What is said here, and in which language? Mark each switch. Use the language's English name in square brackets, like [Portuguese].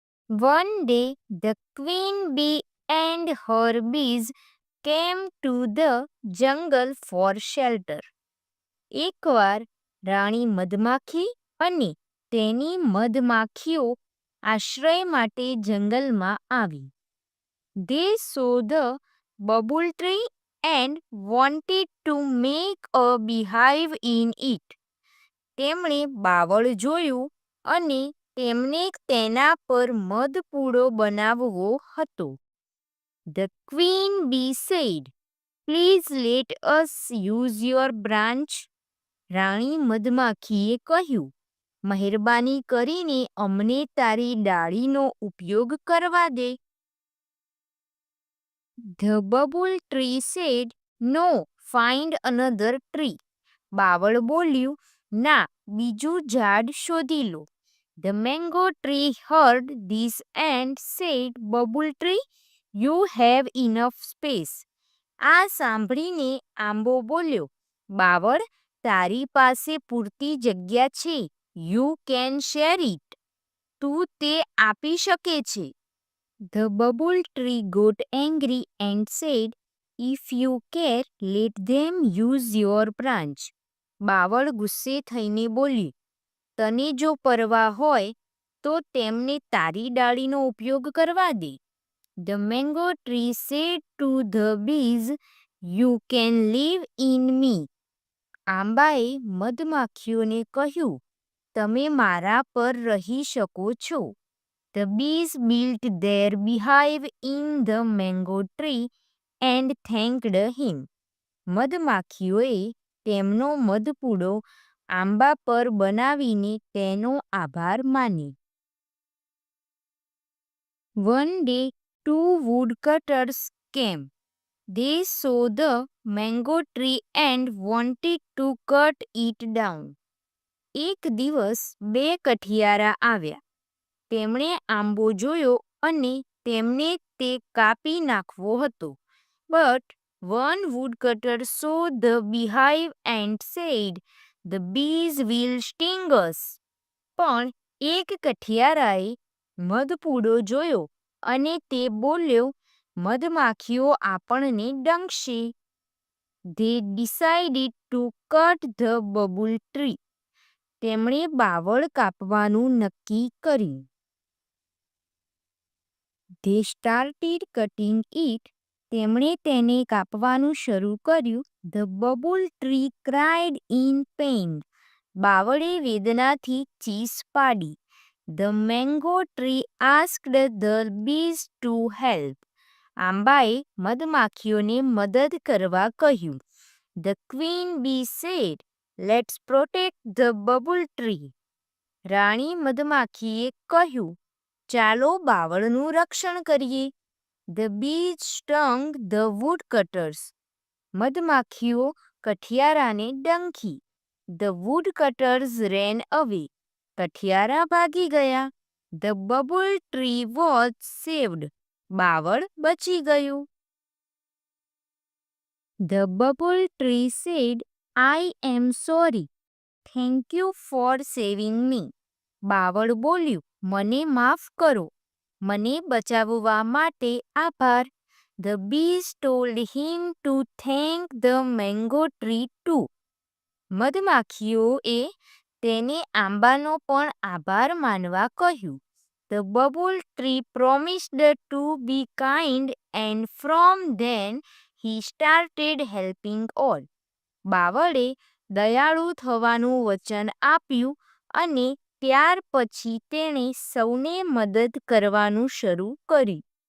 [English] One day the queen bee and her bees came to the jungle for shelter. [Gujarati] એકવાર રાણી મધમાખી અને તેની મધમાખીઓ આશ્રય માટે જંગલમાં આવી. [English] They saw the bubble tree and wanted to make a beehive in it. [Gujarati] તેમણે બાવળ જોયું અને તેમને તેના પર મધપૂડો બનાવવો હતો. [English] The queen bee said, "Please let us use your branch." [Gujarati] રાણી મધમાખીએ કહ્યું, મહેરબાની કરીને અમને તારી ડાળીનો ઉપયોગ કરવા દે. [English] The bubble tree said, "No, find another tree." [Gujarati] બાવળ બોલ્યું, ના, બીજું ઝાડ શોધી લો. [English] The mango tree heard this and said, "Bubble tree, you have enough space." [Gujarati] આ સાંભળીને આંબો બોલ્યો, બાવળ, તારી પાસે પૂરતી જગ્યા છે. [English] You can share it. [Gujarati] તું તે આપી શકે છે. [English] The bubble tree got angry and said, "If you care, let them use your branch." [Gujarati] બાવળ ગુસ્સે થઈને બોલી, તને જો પરવા હોય તો તેમને તારી ડાળીનો ઉપયોગ કરવા દે. [English] The mango tree said to the bees, "You can live in me." [Gujarati] આંબાએ મધમાખીઓને કહ્યું, તમે મારા પર રહી શકો છો. [English] The bees built their beehive in the mango tree and thanked him. [Gujarati] મધમાખીઓએ તેમનો મધપૂડો આંબા પર બનાવીને તેનો આભાર માન્યો. [English] One day, two woodcutters came. They saw the mango tree and wanted to cut it down. [Gujarati] એક દિવસ બે કઠિયારા આવ્યા. તેમણે આંબો જોયો અને તેમને તે કાપી નાખવો હતો. [English] But one woodcutter saw the beehive and said, "The bees will sting us." [Gujarati] પણ એક કઠિયારાએ મધપૂડો જોયો અને તે બોલ્યો, મધમાખીઓ આપણને ડંખશે. [English] They decided to cut the bubble tree. [Gujarati] તેમણે બાવળ કાપવાનું નક્કી કર્યું. [English] They started cutting it. [Gujarati] તેમણે તેને કાપવાનું શરૂ કર્યું. [English] The bubble tree cried in pain. [Gujarati] બાવળે વેદનાથી ચીસ પાડી. [English] The mango tree asked the bees to help. [Gujarati] આંબાએ મધમાખીઓને મદદ કરવા કહ્યું. [English] The queen bee said, "Let's protect the bubble tree." [Gujarati] રાણી મધમાખીએ કહ્યું, ચાલો બાવળનું રક્ષણ કરીએ. [English] The bees stung the woodcutters. [Gujarati] મધમાખીઓ કઠિયારાને ડંખી. [English] The woodcutters ran away. [Gujarati] કઠિયારા ભાગી ગયા. [English] The bubble tree was saved. [Gujarati] બાવળ બચી ગયું. [English] The bubble tree said, I am sorry. Thank you for saving me. [Gujarati] બાવળ બોલ્યું, મને માફ કરો. મને બચાવવા માટે આભાર. [English] The bees told him to thank the mango tree too. [Gujarati] મધમાખીઓએ તેને આંબાનો પણ આભાર માનવા કહ્યું. [English] The bubble tree promised to be kind and from then he started helping all. [Gujarati] બાવળે દયાળુ થવાનું વચન આપ્યું અને ત્યાર પછી તેણે સૌને મદદ કરવાનું શરૂ કર્યું.